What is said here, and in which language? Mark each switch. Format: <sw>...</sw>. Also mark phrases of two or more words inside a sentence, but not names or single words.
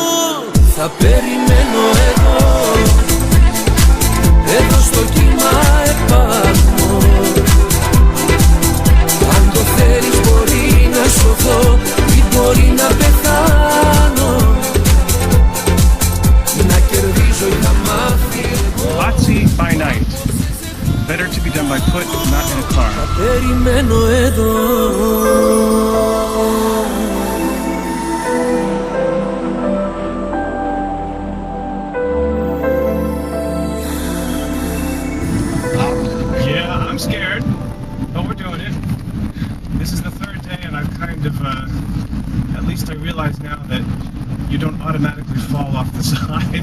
<el>Θα περιμένω εδώ στο κύμα επάνω. Αν το θέλεις μπορεί να σωθώ ή μπορεί να πεθάνω. Να κερδίζω είχα μάθει εγώ.</el> <en>Batsi by night. Better to be done by foot, not in a car.</en> <el>Θα περιμένω εδώ.</el> <en>Yeah, I'm scared, but we're doing it. This is the third day and I've kind of, at least I realize now that you don't automatically fall off the side.</en>